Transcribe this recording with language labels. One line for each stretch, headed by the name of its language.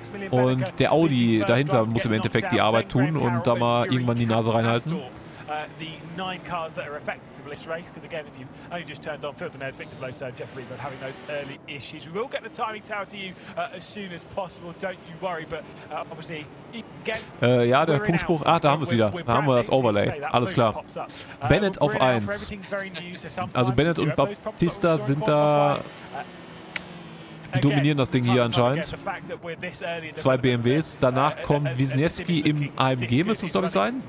German: Und der Audi dahinter muss im Endeffekt die Arbeit tun und da mal irgendwann die Nase reinhalten.
English: The 9 cars that are effective in this race, because again, if you've only just turned on, Phil Denairs, Victor Bloser, Jeff Reaver having those early issues. We will get the timing tower to you as soon as possible, don't you worry, but obviously, again,
German: ja, der Funkspruch, da haben wir es wieder. Da haben wir das Overlay, alles klar. Bennett auf 1. Also Bennett und Baptista sind da... Die dominieren das Ding hier anscheinend. 2 BMWs. Danach kommt Wisniewski im AMG, müsste es glaube ich sein.